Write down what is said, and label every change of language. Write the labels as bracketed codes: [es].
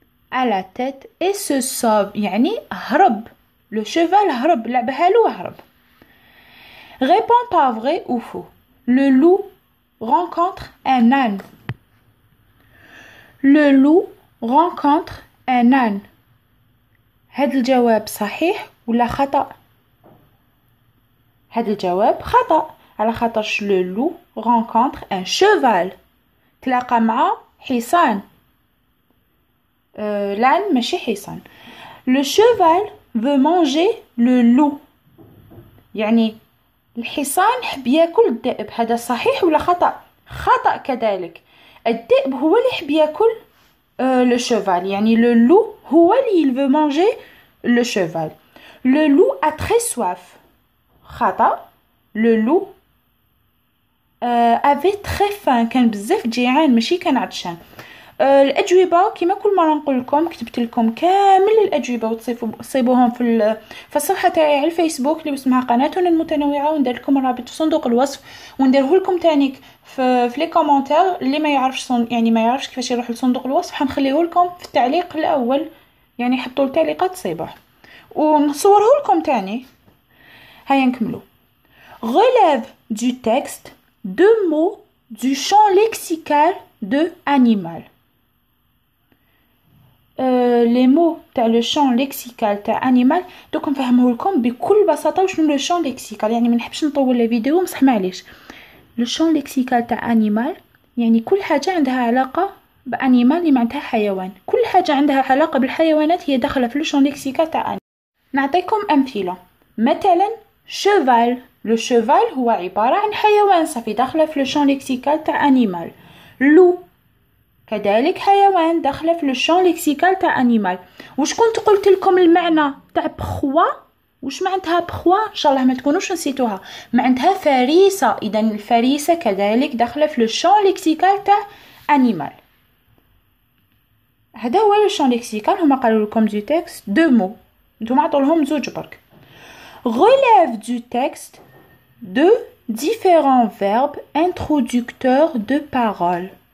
[fr] à la tête et se sauve [ar] يعني هرب. Le cheval هرب لعبها له وهرب. [fr] Réponds pas vrai ou faux. Le loup rencontre un âne. Le loup rencontre un âne. [ar] هذا الجواب صحيح ولا خطأ؟ هذا الجواب خطأ على خاطرش [fr] le loup rencontre un cheval. [ar] تلاقى مع حصان. l'âne ماشي حصان. [fr] Le cheval veut manger le loup. [ar] يعني الحصان حب ياكل الذئب. هذا صحيح ولا خطأ؟ خطأ كذلك. الذئب هو اللي يحب ياكل le cheval. يعني [fr] le loup [ar] هو اللي [fr] il veut manger le cheval. Le loup a très soif. [ar] خطأ. [fr] Le loup avait très faim. [ar] كان بزاف جيعان ماشي كان عطشان. الأجوبة كما كل مرة نقول لكم كتبت لكم كامل الأجوبة وتصيبوهم في الصفحة تاعي على الفيسبوك اللي اسمها قناتنا المتنوعة، وندير لكم الرابط في صندوق الوصف، ونديره لكم تاني في لي كومونتير. اللي ما يعرفش يعني ما يعرفش كيفاش يروح لصندوق الوصف حنخليه لكم في التعليق الأول، يعني حطوا التعليقات تصيبوه ونصوره لكم تاني. هيا نكملو. [fr] Relève du texte deux mots du champ lexical de animal. les mots [ar] تاع لو شون ليكسيكال تاع انيمال دوك نفهمه لكم بكل بساطه وشنو لو شون ليكسيكال. يعني ما نحبش نطول لي فيديو مصح معليش. لو شون ليكسيكال تاع انيمال يعني كل حاجه عندها علاقه بانيمال اللي معناتها حيوان. كل حاجه عندها علاقه بالحيوانات هي داخله في لو شون ليكسيكال تاع انيمال. نعطيكم امثله. مثلا شيفال. لو شيفال هو عباره عن حيوان صافي داخله في لو شون ليكسيكال تاع انيمال. لو كذلك حيوان داخله في لو شون ليكسيكال تاع انيمال. واش كنت قلت لكم المعنى تاع بخوا؟ واش معناتها بخوا؟ ان شاء الله ما تكونوش نسيتوها. معناتها فريسه. اذا الفريسه كذلك داخله في لو شون ليكسيكال تاع انيمال. هذا هو لو شون ليكسيكال. هما قالوا لكم دو تكست دو مو، نتوما عطولهم زوج برك. [fr] relève du texte de différents verbes introducteurs de paroles.